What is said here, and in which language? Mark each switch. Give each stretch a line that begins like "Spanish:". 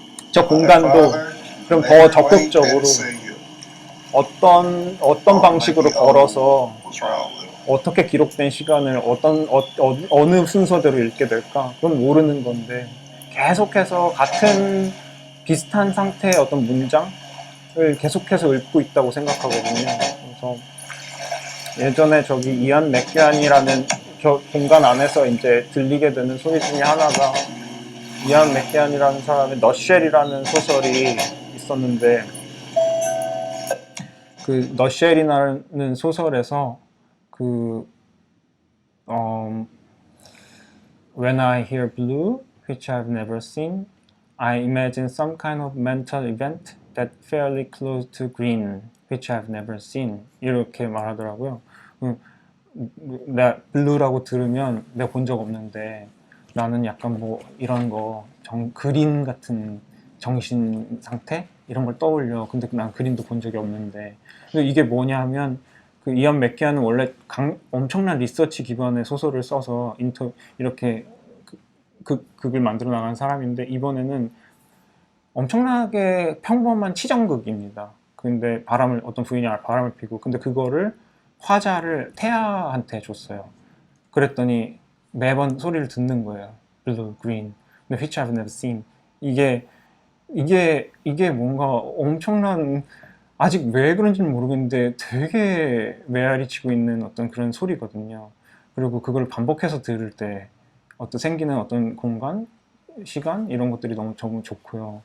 Korean: 저 공간도 그럼 더 적극적으로 어떤 방식으로 걸어서 어떻게 기록된 시간을 어느 순서대로 읽게 될까? 그건 모르는 건데 계속해서 같은 비슷한 상태의 어떤 문장을 계속해서 읽고 있다고 생각하거든요. 그래서 예전에 저기 이안 맥게안이라는 공간 안에서 이제 들리게 되는 소리 중에 하나가 이안 맥게안이라는 사람의 너쉘이라는 소설이 있었는데 그 너쉘이라는 소설에서
English: When I hear blue, which I've never seen, I imagine some kind of mental event that fairly close to green, which I've never seen.
Korean: 이렇게 말하더라고요. 내가 블루라고 들으면 내가 본 적 없는데 나는 약간 뭐 이런 거 그린 같은 정신 상태 이런 걸 떠올려. 근데 난 그림도 본 적이 없는데. 근데 이게 뭐냐 하면 그 이안 맥케안은 원래 엄청난 리서치 기반의 소설을 써서 이렇게 극을 만들어 나간 사람인데 이번에는 엄청나게 평범한 치정극입니다. 근데 어떤 부인이 바람을 피고 근데 그거를 화자를 태아한테 줬어요. 그랬더니 매번 소리를 듣는 거예요.
English: Blue, green, which I've never seen.
Korean: 이게 뭔가 엄청난 아직 왜 그런지는 모르겠는데 되게 메아리 치고 있는 어떤 그런 소리거든요. 그리고 그걸 반복해서 들을 때 생기는 어떤 공간, 시간 이런 것들이 너무 좋고요.